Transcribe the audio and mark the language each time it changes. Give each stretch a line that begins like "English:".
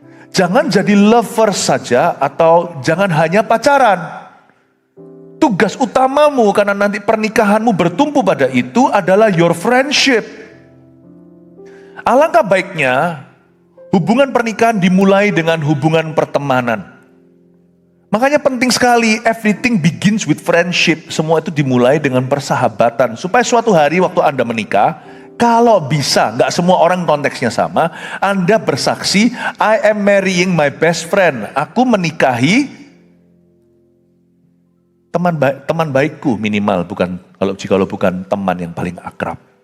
Indonesian: Jangan jadi lover saja atau jangan hanya pacaran. Tugas utamamu karena nanti pernikahanmu bertumpu pada itu adalah
English: your friendship.
Indonesian: Alangkah baiknya hubungan pernikahan dimulai dengan hubungan pertemanan. Makanya penting sekali,
English: everything begins with friendship.
Indonesian: Semua itu dimulai dengan persahabatan. Supaya suatu hari waktu Anda menikah, kalau bisa, gak semua orang konteksnya sama, Anda bersaksi,
English: I am marrying my best friend.
Indonesian: Aku menikahi teman baikku minimal, kalau bukan teman yang paling akrab.